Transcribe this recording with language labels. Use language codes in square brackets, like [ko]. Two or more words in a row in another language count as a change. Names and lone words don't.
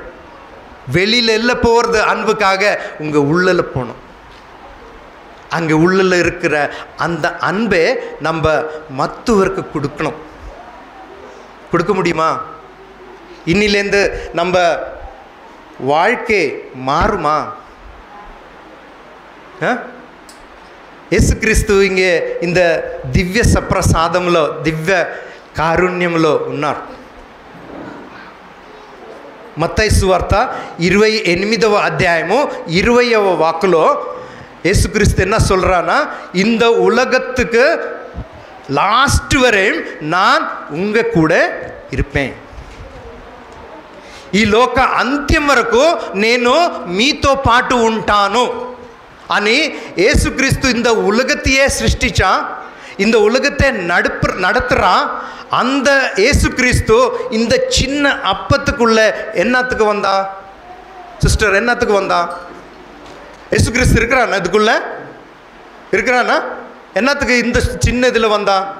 [ta] வெளியில் எல்லாம் போகிறது அன்புக்காக, உங்கள் உள்ளில் போகணும். அங்கே உள்ளில் இருக்கிற அந்த அன்பை நம்ம மற்றவருக்கு கொடுக்கணும். கொடுக்க முடியுமா? இன்னிலேருந்து நம்ம வாழ்க்கை மாறுமா? [te] యేసు క్రీస్తు [ta] இங்கே இந்த [te] దివ్య సప్రసాదంలో దివ్య కారుణ్యంలో ఉన్నారు. మత్తయి సువార్త 28వ అధ్యాయము 20వ వాక్కులో యేసుక్రీస్తు [ta] என்ன சொல்றானா, இந்த உலகத்துக்கு லாஸ்ட் வரையும் நான் உங்க கூட இருப்பேன். [te] ఈ లోక అంత్యం వరకు నేను మీతో పాటు ఉంటాను అని యేసుక్రీస్తు [ta] இந்த உலகத்தையே சிருஷ்டிச்சா, இந்த உலகத்தை நடத்துறா. அந்த యేసుక్రీస్తు இந்த சின்ன அப்பத்துக்குள்ள என்னத்துக்கு வந்தா? சிஸ்டர், என்னத்துக்கு வந்தா? యేసుక్రీస్తు இருக்கிறானா? இதுக்குள்ள இருக்கிறானா? என்னத்துக்கு இந்த சின்ன இதில் வந்தா?